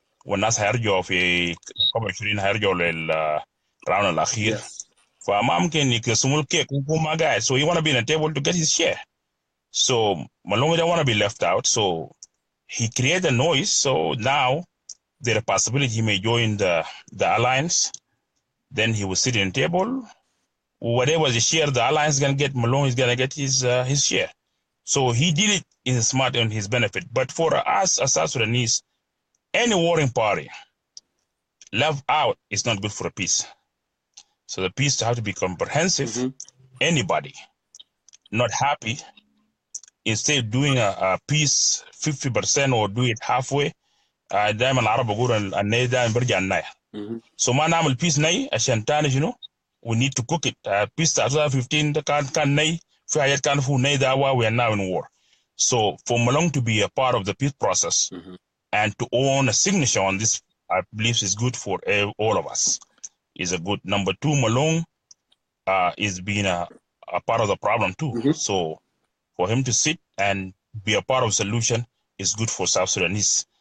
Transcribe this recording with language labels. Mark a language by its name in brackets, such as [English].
[Arabic] والناس هيرجعوا في قبل 20 هيرجعوا للراوند الأخير. [English] Yes. [Arabic] فما ممكن يقسموا الكيك وهو ما قاعد. [English] So he want to be in a table to get his share. So Malonga don't want to be left out. So he created a noise. So now there's a possibility he may join the alliance. Then he will sit in a table. Whatever the share the alliance is gonna get, Malone is gonna get his share. So he did it in smart and his benefit. But for us as South Sudanese, any warring party left out is not good for a peace. So the peace have to be comprehensive. Anybody not happy, instead of doing a peace 50% or do it halfway, [Arabic] دائما العرب بيقولوا الناي دائما برجع الناي. [English] So [Arabic] ما نعمل [English] peace [Arabic] ناي عشان تاني شنو؟ [English] We need to cook it. [Arabic] Peace 2015 ده كان ناي في حاجات كان فيه ناي ده [English] we are now in war. So for Malong to be a part of the peace process and to own a signature on this, I believe is good for all of us. Is a good. Number two, Malong is being a part of the problem too. So for him to sit and be a part of the solution is good for South Sudanese.